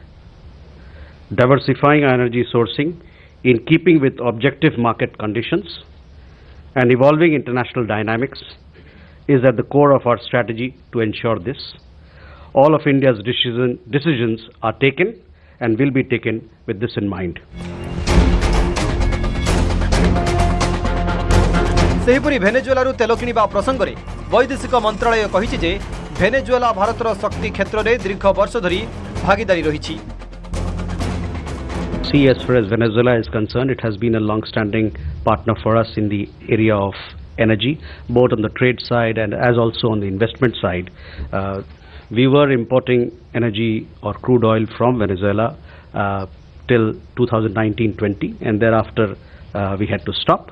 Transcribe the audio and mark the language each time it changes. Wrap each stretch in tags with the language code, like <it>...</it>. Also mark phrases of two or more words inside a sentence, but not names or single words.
<en>Diversifying our energy sourcing in keeping with objective market conditions and evolving international dynamics is at the core of our strategy to ensure this. All of India's decisions are taken and will be taken with this in mind.</en> <or>ସେହିପରି ଭେନେଜୁଏଲାରୁ ତେଲ କିଣିବା ପ୍ରସଙ୍ଗ ରେ ବୈଦେଶିକ ମନ୍ତ୍ରାଳୟ କହିଛି ଯେ ଭେନେଜୁଏଲା ଭାରତର ଶକ୍ତି କ୍ଷେତ୍ର ରେ ଦୀର୍ଘ ବର୍ଷ ଧରି ଭାଗୀଦାରୀ ରହିଛି।</or> <en>See, as far as Venezuela is concerned, it has been a long-standing partner for us in the area of energy, both on the trade side and as also on the investment side. We were importing energy or crude oil from Venezuela till 2019-20, and thereafter we had to stop.</en>